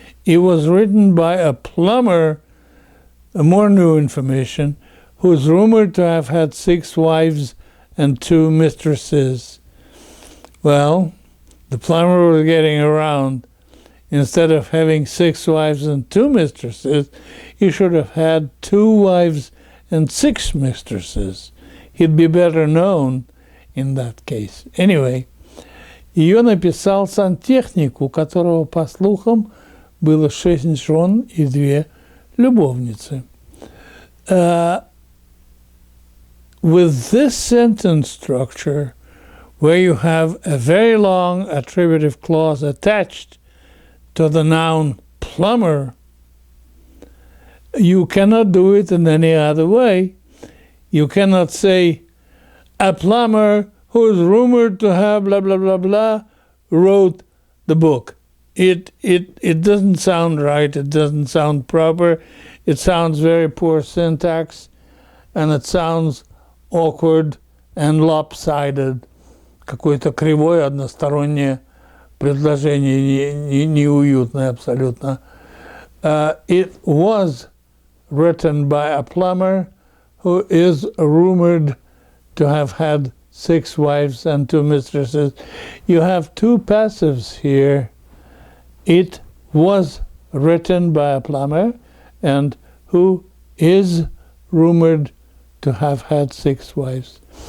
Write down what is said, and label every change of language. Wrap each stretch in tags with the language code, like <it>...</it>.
<en>It was written by a plumber, more new information, who is rumored to have had 6 wives and 2 mistresses. Well, the plumber was getting around. Instead of having 6 wives and 2 mistresses, he should have had 2 wives and 6 mistresses. He'd be better known in that case.</en> <ru>Anyway, ее написал сантехник, у которого, по слухам, было 6 жен и 2 любовницы.</ru> <en>With this sentence structure, where you have a very long attributive clause attached to the noun plumber, you cannot do it in any other way. You cannot say, a plumber who is rumored to have blah, blah, blah, blah, wrote the book. It doesn't sound right. It doesn't sound proper. It sounds very poor syntax, and it sounds awkward and lopsided.</en> <ru>Какое-то кривое, одностороннее предложение, неуютное абсолютно.</ru> <en>It was written by a plumber who is rumored to have had 6 wives and 2 mistresses. You have 2 passives here. It was written by a plumber, and who is rumored to have had 6 wives.</en>